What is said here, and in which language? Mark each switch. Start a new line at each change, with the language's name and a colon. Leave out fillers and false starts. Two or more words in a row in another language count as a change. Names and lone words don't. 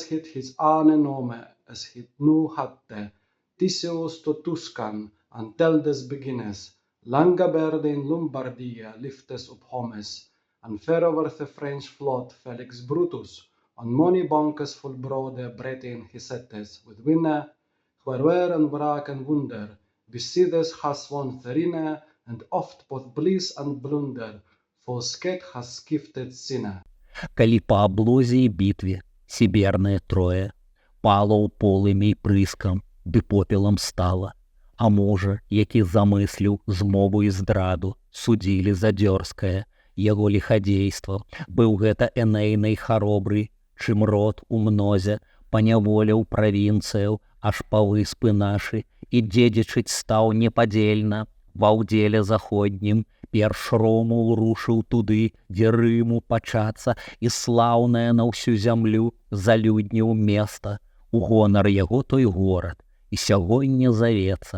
Middle English: hit his ane nome as hit nu hatte, Tisius to Tuscan, and Teldes beginnes, Langaberde in Lombardia liftes up homes, and fair over the French flood Felix Brutus, on mony bonkes full brode Bretin hisettes, with winne, where and wraak and wunder, Besides has won Therine, and oft both bliss and blunder, for sket has skifted sinne.
Belarusian: Калі па аблозе і бітве сібернае Трое пала ў полымі і прыскам, ды попелам стала, а можа, які замысліў змову і здраду, судзілі за дзёрзкае яго ліхадзейства, быў гэта Энейнай харобры, чым род у мнозе паняволіў правінцыяў аж па выспы нашы, і дзедзічыць стаў непадзельна ва ўдзеле заходнім, перш Ромул рушыў туды, дзе Рыму пачацца, і слаўнае на ўсю зямлю залюдніў места, у гонар яго той горад, і сягоння завецца.